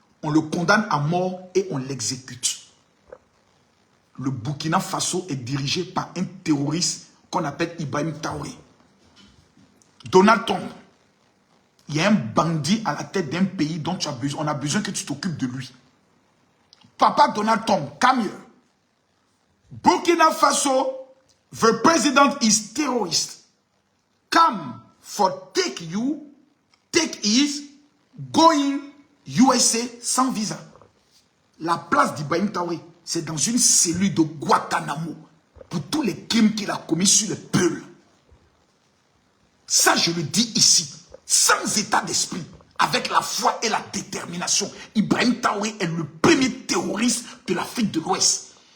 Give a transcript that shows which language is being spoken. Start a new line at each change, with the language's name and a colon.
French: On le condamne à mort et on l'exécute. Le Burkina Faso est dirigé par un terroriste qu'on appelle Ibrahim Traoré. Donald Trump, il y a un bandit à la tête d'un pays dont tu as besoin. On a besoin que tu t'occupes de lui.
English: Papa Donald Trump, come here. Burkina Faso, the president is terrorist. Come for take his going USA
French: sans visa. La place d'Ibrahim Traoré, c'est dans une cellule de Guantanamo pour tous les crimes qu'il a commis sur le peuple. Ça, je le dis ici, sans état d'esprit, avec la foi et la détermination. Ibrahim Traoré est le premier terroriste de l'Afrique de l'Ouest.